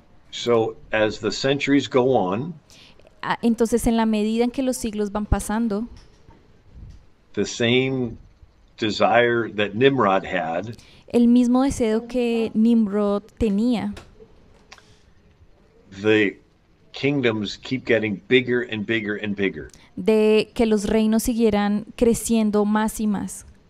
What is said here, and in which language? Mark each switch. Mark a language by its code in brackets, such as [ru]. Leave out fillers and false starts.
[en] So as the centuries go on, [es] Entonces, en la medida en que los siglos van pasando, [en] the same desire that Nimrod had, [es] el mismo deseo que Nimrod tenía, [en] the kingdoms keep getting bigger and bigger and bigger. [es] de que los reinos siguieran creciendo más y más.